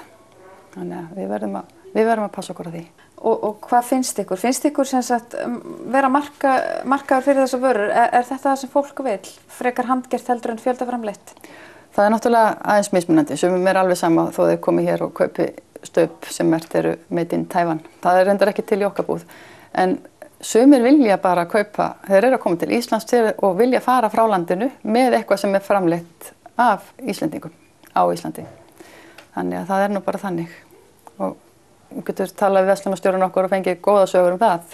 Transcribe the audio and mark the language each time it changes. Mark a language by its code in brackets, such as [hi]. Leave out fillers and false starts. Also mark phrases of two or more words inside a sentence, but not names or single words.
[is] Þannig að við verðum að passa okkur á því. Og hvað finnst ykkur? Finnst ykkur sem sagt vera markaður fyrir þessa vörur? Er þetta það sem fólk vil? Frekar handgert heldur en fjöldaframleitt? Það er náttúrulega aðeins mismunandi. Sumum er alveg sama þó þeir komi hér og kaupi staup sem eru [en] made in Taiwan. [is] Það er reyndar ekki til í okkar búð. En sumir vilja bara kaupa, þeir eru að koma til Íslands og vilja fara frá landinu með eitthvað sem er framleitt af Íslendingum á Íslandi. Þannig að það er nú bara þannig. Og við getum talað við verslunarstjórann okkur og fengið góða sögur það.